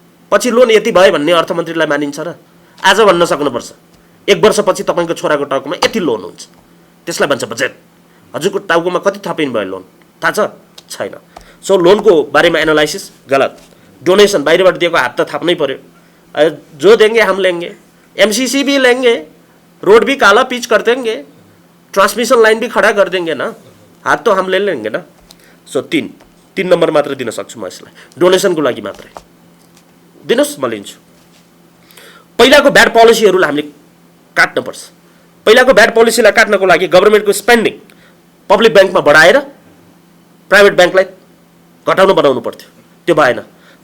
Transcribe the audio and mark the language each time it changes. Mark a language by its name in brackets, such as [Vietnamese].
[Nepali] पछि लोन यति भयो भन्ने अर्थमन्त्रीलाई मानिन्छ र? आज भन्न सक्नुपर्छ 1 वर्षपछि तपाईँको छोराको टाउकोमा यति लोन हुन्छ। त्यसलाई भन्छ बजेट। हजुरको टाउकोमा कति थपिनु भयो लोन थाहा छ? छैन। सो लोनको बारेमा एनालाइसिस गलत। डोनेसन बाहिरबाट दिएको हात त थाप्नै पर्यो। [Hindi] जो देंगे हम लेंगे, एमसीसी भी लेंगे, रोड भी काला पिच कर देंगे, ट्रांसमिशन लाइन भी खड़ा कर देंगे ना, हात तो हम ले लेंगे ना। [Nepali] सो 3 नम्बर मात्र दिन सक्छु म यसलाई। डोनेसनको लागि मात्रै दिनुस्, म लिन्छु। पहिलाको ब्याड पोलिसीहरूलाई हामीले काट्नुपर्छ। पहिलाको ब्याड पोलिसीलाई काट्नको लागि गभर्नमेन्टको स्पेन्डिङ पब्लिक ब्याङ्कमा बढाएर प्राइभेट ब्याङ्कलाई घटाउनु बनाउनु पर्थ्यो, त्यो भएन।